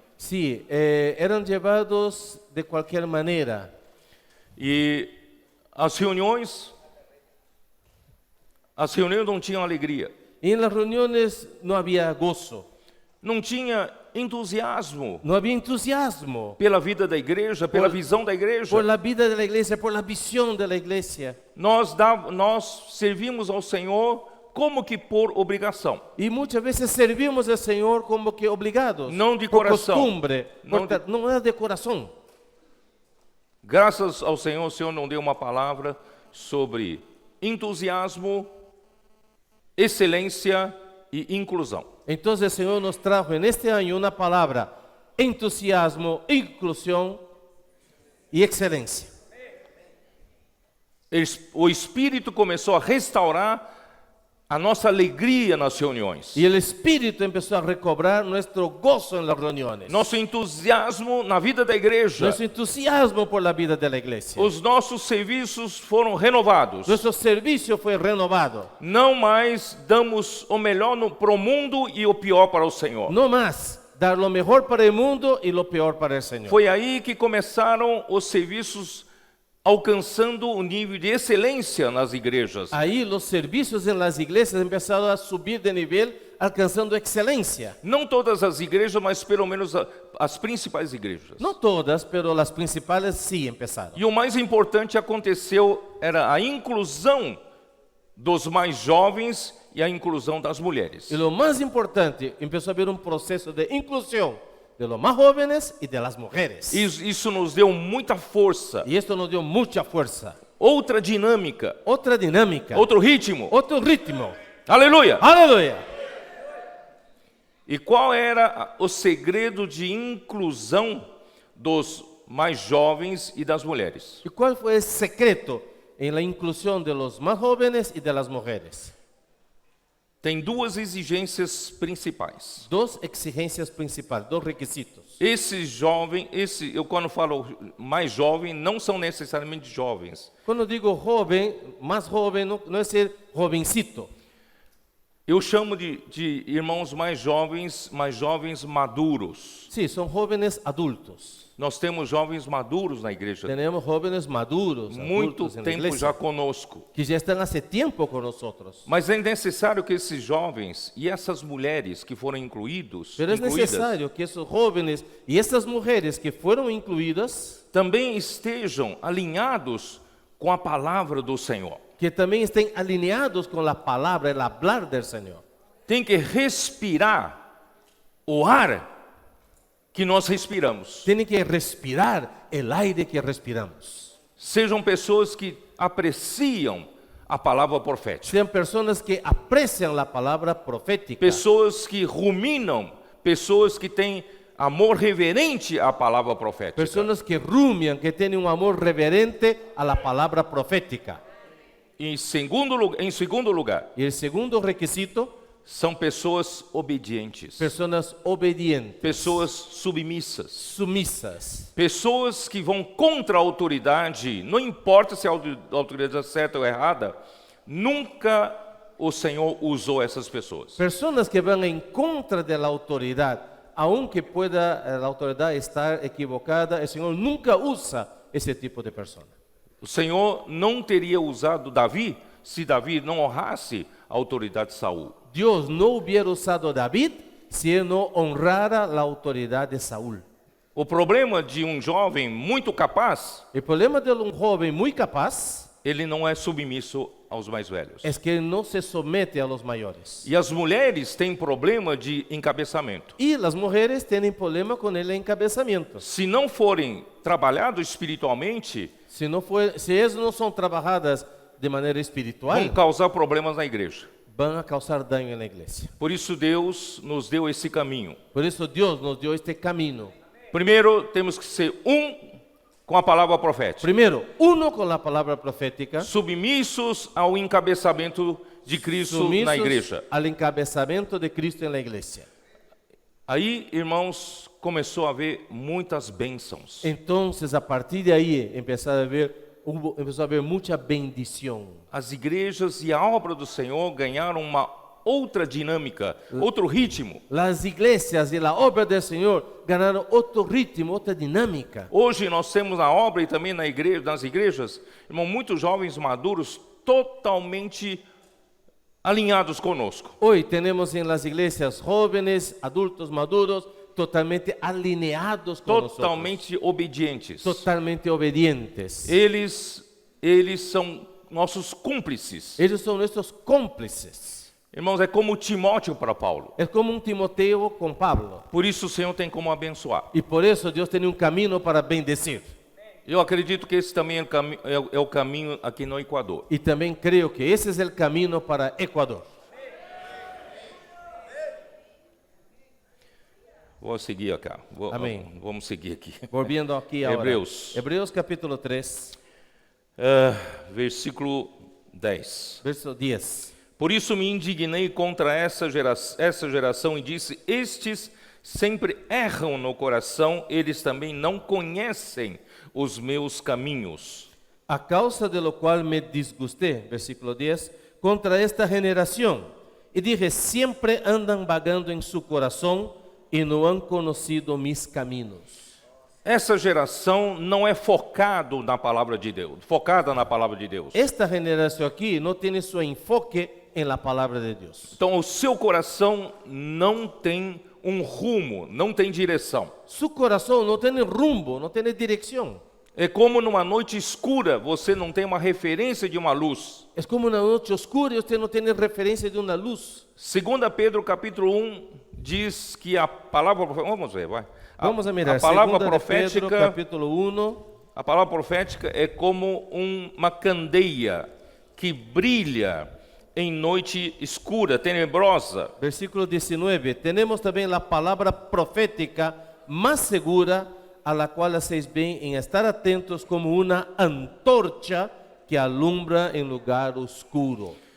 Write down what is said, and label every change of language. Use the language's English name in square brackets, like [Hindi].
[Spanish] Sí, eran llevados de cualquier manera. [Portuguese] E as reuniões não tinham alegria, [Spanish] Y en las reuniones no había gozo, [Portuguese] não tinha entusiasmo [Spanish] no había entusiasmo [Portuguese] pela vida da igreja, pela visão da igreja. [Spanish] por la vida de la iglesia, por la visión de la iglesia. [Portuguese] Nós servimos ao Senhor como que por obrigação. [Spanish] Y muchas veces servimos al Señor como que obligados, No de por corazón. costumbre, No no era de corazón. [Portuguese] Graças ao Senhor, o Senhor não deu uma palavra sobre entusiasmo, excelência e inclusão. [Spanish] Entonces el Señor nos trajo en este año una palabra: entusiasmo, inclusión y excelencia. [Portuguese] O Espírito começou a restaurar a nossa alegria nas reuniões, [Spanish] Y el Espíritu empezó a recobrar nuestro gozo en las reuniones, [Portuguese] nosso entusiasmo na vida da igreja. [Spanish] nuestro entusiasmo por la vida de la iglesia. [Portuguese] Os nossos serviços foram renovados. [Spanish] Nuestro servicio fue renovado. [Portuguese] Não mais damos o melhor para o mundo e o pior para o Senhor. [Spanish] No más dar lo mejor para el mundo y lo peor para el Señor. [Portuguese] Foi aí que começaram os serviços alcançando o nível de excelência nas igrejas. [Spanish] Ahí los servicios en las iglesias empezaron a subir de nivel, alcanzando excelencia. [Portuguese] Não todas as igrejas, mas pelo menos as principais igrejas. [Spanish] No todas, pero las principales sí empezaron. [Portuguese] E o mais importante aconteceu era a inclusão dos mais jovens e a inclusão das mulheres. [Spanish] Y lo más importante, empezó a haber un proceso de inclusión de los más jóvenes y de las mujeres. [Portuguese] Isso nos deu muita força, [Spanish] Y esto nos dio mucha fuerza. [Portuguese] outra dinâmica, [Spanish] Otra dinámica, [Portuguese] outro ritmo. [Spanish] otro ritmo. [Portuguese] Aleluia! [Spanish] Aleluya. [Portuguese] E qual era o segredo de inclusão dos mais jovens e das mulheres? [Spanish] ¿Y cuál fue el secreto en la inclusión de los más jóvenes y de las mujeres? [Portuguese] Tem duas exigências principais. [Spanish] Dos exigencias principales, dos requisitos. [Portuguese] Eu quando falo mais jovem, não são necessariamente jovens. [Spanish] Cuando digo joven, más joven, no es ser jovencito. [Portuguese] Eu chamo de irmãos mais jovens maduros. [Spanish] Sí, son jóvenes adultos. [Portuguese] Nós temos jovens maduros na igreja, [Spanish] Tenemos jóvenes maduros, [Portuguese] muito [Spanish] adultos en la [Portuguese] tempo [Spanish] iglesia, [Portuguese] já conosco. [Spanish] que ya están hace tiempo con nosotros. [Portuguese] Mas é necessário que esses jovens e essas mulheres que foram incluídas [Spanish] Pero es necesario que esos jóvenes y estas mujeres que fueron incluidas, [Portuguese] também estejam alinhados com a palavra do Senhor. [Spanish] que también estén alineados con la palabra, el hablar del Señor. [Portuguese] Tem que respirar o ar que nós respiramos. [Spanish] Tienen que respirar el aire que respiramos. [Portuguese] Sejam pessoas que apreciam a palavra profética. [Spanish] Sean personas que aprecian la palabra profética. [Portuguese] Pessoas que ruminam, pessoas que têm amor reverente à palavra profética. [Spanish] Personas que rumian, que tienen un amor reverente a la palabra profética. [Portuguese] Em segundo lugar, [Spanish] Y el segundo requisito, [Portuguese] são pessoas obedientes, [Spanish] personas obedientes, [Portuguese] pessoas submissas, [Spanish] sumisas, [Portuguese] pessoas que vão contra a autoridade, não importa se a autoridade é certa ou errada, nunca o Senhor usou essas pessoas. [Spanish] personas que van en contra de la autoridad, aunque pueda la autoridad estar equivocada, el Señor nunca usa ese tipo de persona. [Portuguese] O Senhor não teria usado Davi se Davi não honrasse a autoridade de Saul. [Spanish] Dios no hubiera usado a David si él no honrara la autoridad de Saúl. [Portuguese] O problema de um jovem muito capaz, [Spanish] El problema de un joven muy capaz [Portuguese] ele não é submisso aos mais velhos. [Spanish] es que él no se somete a los mayores. [Portuguese] E as mulheres têm problema de encabeçamento. [Spanish] Y las mujeres tienen problema con el encabezamiento. [Portuguese] Se não forem trabalhados espiritualmente, [Spanish] Si ellas no son trabajadas de manera [Portuguese] vão [Spanish] espiritual, [Portuguese] causar problemas na igreja. [Spanish] van a causar daño en la iglesia. [Portuguese] Por isso Deus nos deu esse caminho. [Spanish] Por eso Dios nos dio este camino. [Portuguese] Primeiro, temos que ser com a palavra profética. [Spanish] Primero, uno con la palabra profética, [Portuguese] Submissos ao encabeçamento de Cristo na igreja. [Spanish] al encabezamiento de Cristo en la iglesia. [Portuguese] Aí, irmãos, começou a haver muitas bênçãos. [Spanish] Entonces, a partir de ahí empezó a haber mucha bendición. [Portuguese] As igrejas e a obra do Senhor ganharam uma outra dinâmica, outro ritmo. [Spanish] Las iglesias y la obra del Señor ganaron otro ritmo, otra dinámica. [Portuguese] Hoje nós temos na obra e também nas igrejas, irmão, muitos jovens maduros totalmente alinhados conosco. [Spanish] Hoy tenemos en las iglesias jóvenes, adultos maduros, totalmente alineados con [Portuguese] Totalmente obedientes. [Spanish] nosotros, totalmente obedientes. [Portuguese] Eles são nossos cúmplices. [Spanish] Ellos son nuestros cómplices. [Portuguese] Irmãos, é como Timóteo para Paulo. [Spanish] Es como un Timoteo con Pablo. [Portuguese] Por isso o Senhor tem como abençoar. [Spanish] Y por eso Dios tiene un camino para bendecir. [Portuguese] Eu acredito que esse também é o caminho aqui no Equador. [Spanish] Y también creo que ese es el camino para Ecuador. [Portuguese] Vou seguir aqui. Amém. Vamos seguir aqui. [Spanish] Volviendo aquí ahora. Hebreos. Hebreos capítulo 3, [Portuguese] Versículo 10. [Spanish] verso 10. [Portuguese] Por isso me indignei contra essa geração e disse: estes sempre erram no coração, eles também não conhecem os meus caminhos. [Spanish] A causa de lo cual me disgusté, versículo 10, contra esta generación. Y dije, siempre andan vagando en su corazón y no han conocido mis caminos. [Portuguese] Essa geração não é focada na palavra de Deus. [Spanish] Esta generación aquí no tiene su enfoque en la palabra de Dios. [Portuguese] Então o seu coração não tem um rumo, não tem direção. [Spanish] Su corazón no tiene rumbo, no tiene dirección. [Portuguese] É como numa noite escura, você não tem uma referência de uma luz. [Spanish] Es como una noche oscura y usted no tiene referencia de una luz. [Portuguese] 2 Pedro capítulo 1 diz que a palavra... Vamos ver, vai. [Spanish] Vamos a mirar, [Portuguese] a palavra [Spanish] 2 [Portuguese] profética, [Spanish] Pedro capítulo 1. [Portuguese] a palavra profética é como uma candeia que brilha em noite escura, tenebrosa. [Spanish] Versículo 19. Tenemos también la palabra profética más segura, a la cual hacéis bien en estar atentos como una antorcha que alumbra en lugar oscuro.